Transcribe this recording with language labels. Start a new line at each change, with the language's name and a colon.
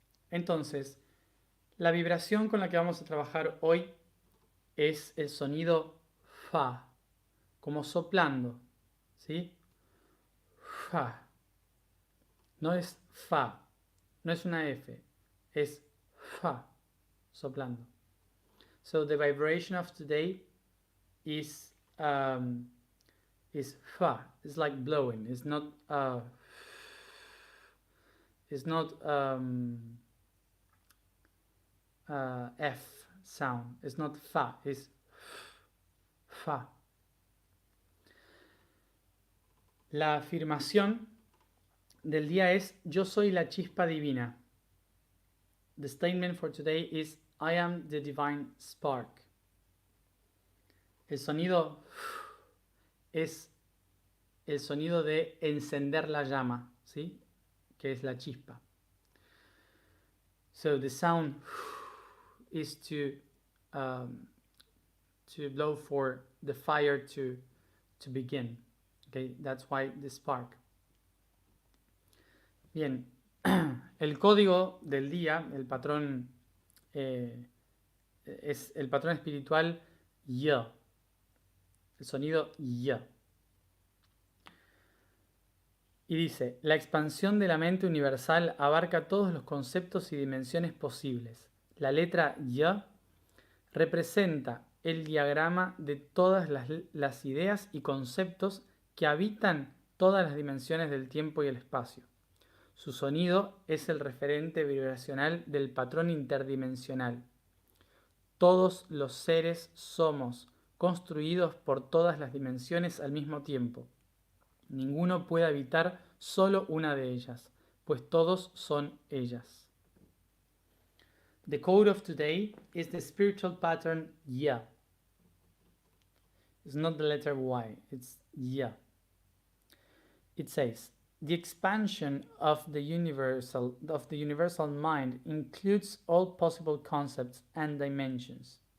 Spanish: Entonces, la vibración con la que vamos a trabajar hoy es el sonido fa, como soplando, ¿sí? Fa. No es fa, no es una F, es fa, soplando.
English: So the vibration of today is fa. It's like blowing. It's not F sound. It's not fa. It's fa.
Spanish: La afirmación del día es: yo soy la chispa divina.
English: The statement for today is: I am the divine spark.
Spanish: El sonido es el sonido de encender la llama, ¿sí? Que es la chispa.
English: So the sound is to blow for the fire to begin. Okay, that's why the spark.
Spanish: Bien, el código del día, el patrón es el patrón espiritual Y. El sonido Y. Y dice: la expansión de la mente universal abarca todos los conceptos y dimensiones posibles. La letra Y representa el diagrama de todas las ideas y conceptos que habitan todas las dimensiones del tiempo y el espacio. Su sonido es el referente vibracional del patrón interdimensional. Todos los seres somos construidos por todas las dimensiones al mismo tiempo. Ninguno puede habitar solo una de ellas, pues todos son ellas.
English: The code of today is the spiritual pattern Ya. It's not the letter Y, it's Ya. It says: the expansion of the universal mind includes all possible concepts and dimensions.